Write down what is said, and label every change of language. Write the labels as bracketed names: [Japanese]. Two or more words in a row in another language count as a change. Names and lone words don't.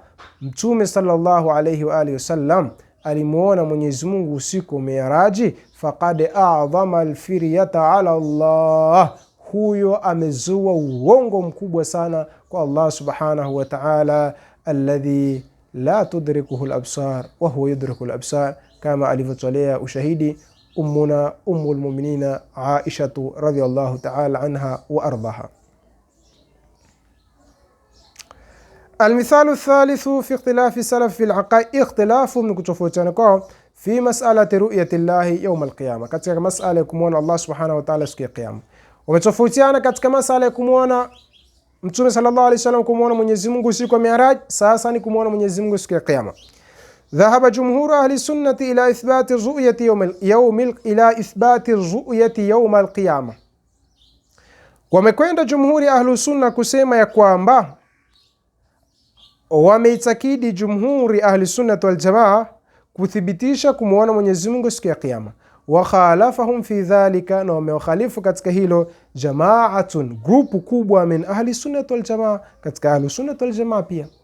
[Swahili] Mtume [Arabic] صلى الله عليه وآله وسلم [Swahili] alimuona Mwenyezi Mungu usiku wa Mi'raji, [Arabic] فقد أعظم الفرية على الله, [Swahili] huyo amezua urongo mkubwa sana kwa Allah [Arabic] سبحانه وتعالى, الذي لا تدركه الأبصار وهو يدرك الأبصار, [Swahili] kama alivyotolea ushahidi [Arabic] أمنا أم المؤمنين [Swahili] Aisha [Arabic] رضي الله تعالى عنها وأرضاها. المثال الثالث في اختلاف السلف في العقائد اختلاف من [Swahili] kutofautiana kwao [Arabic] في مسألة رؤية الله يوم القيامة, [Swahili] katika mas'ala ya kumuona Allah [Arabic] سبحانه وتعالى [Swahili] siku ya kiyama. Wametofautiana katika mas'ala ya kumuona Mtume [Arabic] صلى الله عليه وسلم, [Swahili] kumuona Mwenyezi Mungu siku ya Mi'raj, sasa ni kumuona Mwenyezi Mungu siku ya kiyama. [Arabic] ذهب جمهور أهل السنة إلى إثبات الرؤية يوم القيامة. [Swahili] Wamekwenda jumhuri [Arabic] أهل السنة [Swahili] kusema ya kwamba, wameitakidi jumhuri [Arabic] أهل السنة والجماعة [Swahili] kuthibitisha kumuona Mwenyezi Mungu siku ya kiyama. [Arabic] وخالفهم في ذلك, [Swahili] na wamewakhalifu katika hilo jamaatun, grupu kubwa [Arabic] من أهل السنة والجماعة, [Swahili] katika [Arabic] أهل السنة والجماعة [Swahili] pia.